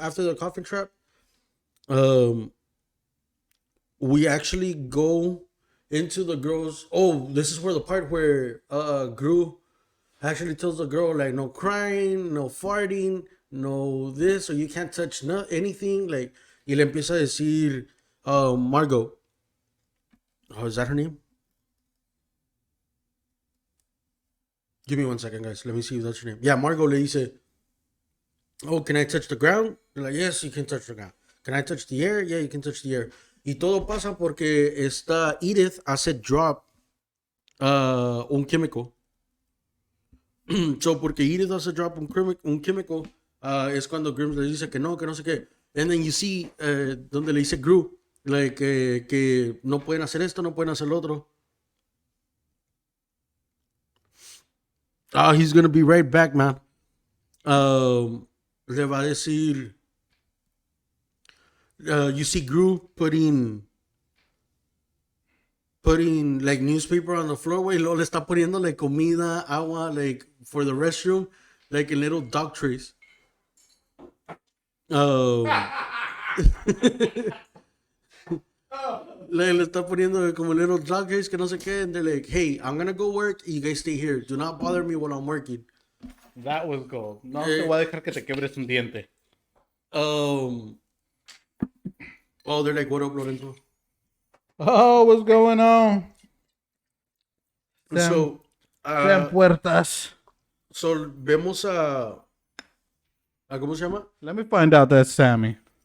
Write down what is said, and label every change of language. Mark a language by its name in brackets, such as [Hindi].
[English] After the coffin trap, we actually go into the girls. Oh, this is where the part where Gru actually tells the girl like no crying, no farting, no this, or you can't touch anything. [Spanish] Like, y le empieza a decir, Margot. [English] Oh, is that her name? Give me 1 second, guys. Let me see if that's her name. Yeah, Margot [Spanish] le dice, [English] oh, can I touch the ground? They're like, yes, you can touch the ground. Can I touch the air? Yeah, you can touch the air. [Spanish] Y todo pasa porque esta Edith hace drop un químico. So, porque Edith hace drop un químico, es cuando Grims le dice que no sé qué. [English] And then you see [Spanish] donde le dice Gru, like, que no pueden hacer esto, no pueden hacer lo otro. [English] He's gonna be right back, man. [Spanish] Le va a decir, [English] you see Gru putting like newspaper on the floor, güey, [Spanish] y luego le está poniendo [English] like [Spanish] comida, agua, [English] like for the restroom, like in little dog trays. Um, [Spanish] le está poniendo como [English] little dog trays [Spanish] que no sé qué, [English] and they're like, hey, I'm gonna go work, you guys stay here. Do not bother me while I'm working. That was gold. [Spanish] No te voy a dejar que te quebres un diente. [English] Oh, they're like, what up, Lorenzo? Oh, what's going on? So, [Spanish] Sean puertas. so vemos a ¿cómo se llama? [English] Let me find out that's Sammy.